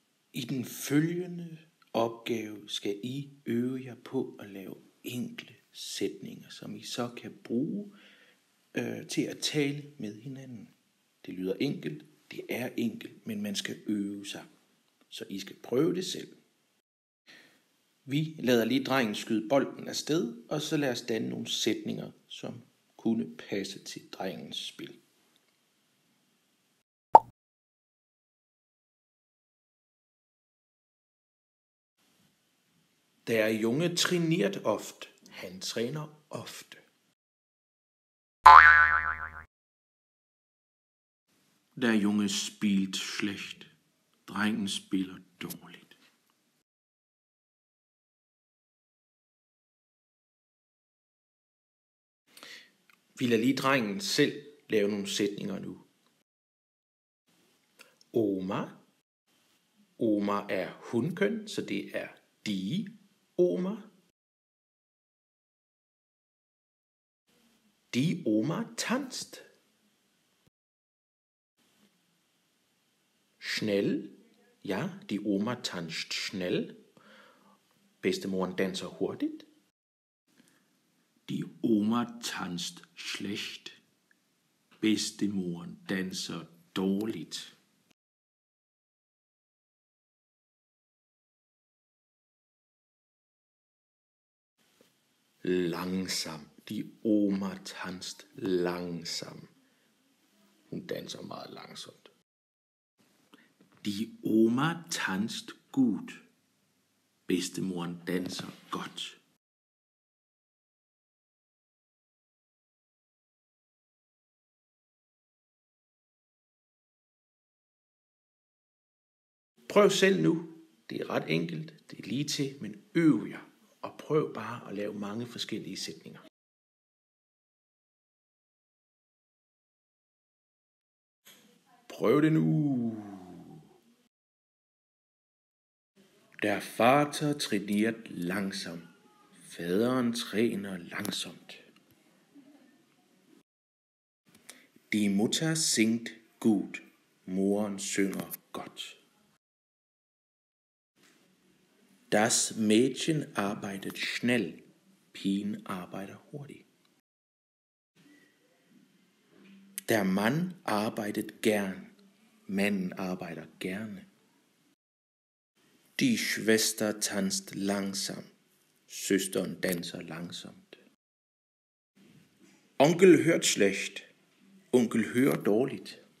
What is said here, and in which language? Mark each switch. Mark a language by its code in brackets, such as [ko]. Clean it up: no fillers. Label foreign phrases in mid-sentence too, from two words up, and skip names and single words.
[da] I den følgende opgave skal I øve jer på at lave enkle sætninger, som I så kan bruge til at tale med hinanden. Det lyder enkelt, det er enkelt, men man skal øve sig, så I skal prøve det selv. Vi lader lige drengen skyde bolden afsted, og så lad os danne nogle sætninger, som kunne passe til drengens spil. [de] Der Junge trainiert oft. [da] Han træner ofte. [de] Der Junge spielt schlecht. [da] Drengen spiller dårligt. Vi lader lige drengen selv lave nogle sætninger nu. Oma. Oma er hunkøn, så det er [de] die Oma. Die Oma tanzt. Schnell. Ja, die Oma tanzt schnell. [da] Bedstemoren danser hurtigt. [de] Die Oma tanzt schlecht. [da] Bedstemoren danser dårligt. [de] Langsam. Die Oma tanzt langsam. [da] Hun danser meget langsomt. [de] Die Oma tanzt gut. [da] Bedstemoren danser godt. Prøv selv nu. Det er ret enkelt. Det er lige til, men øv jer. Og prøv bare at lave mange forskellige sætninger. Prøv det nu. [de] Der Vater trainiert langsam. [da] Faderen træner langsomt. [de] Die Mutter singt gut. [da] Moren synger godt. [de] Das Mädchen arbeitet schnell. [da] Pigen arbejder hurtigt. [de] Der Mann arbeitet gern. [da] Manden arbejder gerne. [de] Die Schwester tanzt langsam. [da] Søsteren danser langsomt. [de] Onkel hört schlecht. [da] Onkel hører dårligt.